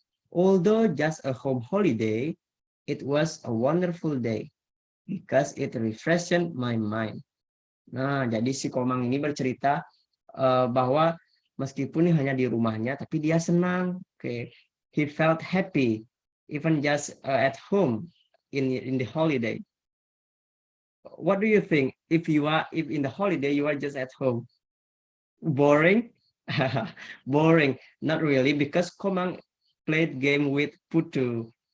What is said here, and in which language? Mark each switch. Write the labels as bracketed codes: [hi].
[en] Although just a home holiday, it was a wonderful day because it refreshed my mind. [id] Nah, jadi si Komang ini bercerita bahwa meskipun hanya di rumahnya, tapi dia senang. [en] Okay. He felt happy, even just at home in the holiday. What do you think? If in the holiday you are just at home, boring? Boring? Not really, because Komang played game with Putu.